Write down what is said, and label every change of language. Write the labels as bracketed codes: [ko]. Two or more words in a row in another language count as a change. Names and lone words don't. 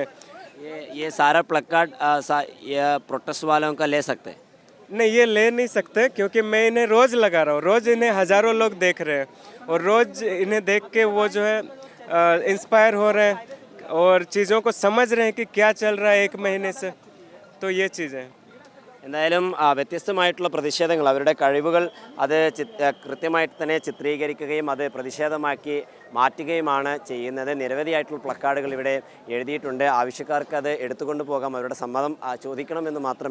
[hi] ये सारा प्लकार्ड ये प्रोटेस्ट वालों का ले सकते हैं? नहीं, ये ले नहीं सकते, क्योंकि मैं इन्हें रोज़ लगा रहा हूँ। रोज़ इन्हें हज़ारों लोग देख रहे हैं और रोज़ इन्हें देख के वो जो है इंस्पायर हो रहे हैं और चीज़ों को समझ रहे हैं कि क्या चल रहा है एक महीने से। तो ये चीज़ें [ml] എന്തായാലും വ്യത്യസ്തമായിട്ടുള്ള പ്രതിഷേധങ്ങൾ, അവരുടെ കഴിവുകൾ അത് കൃത്യമായിട്ട് തന്നെ ചിത്രീകരിക്കുകയും അത് പ്രതിഷേധമാക്കി മാറ്റുകയുമാണ് ചെയ്യുന്നത്. നിരവധിയായിട്ടുള്ള പ്ലക്കാർഡുകൾ ഇവിടെ എഴുതിയിട്ടുണ്ട്. ആവശ്യക്കാർക്ക് അത് എടുത്തുകൊണ്ട് പോകാം, അവരുടെ സമ്മതം ചോദിക്കണമെന്ന് മാത്രം.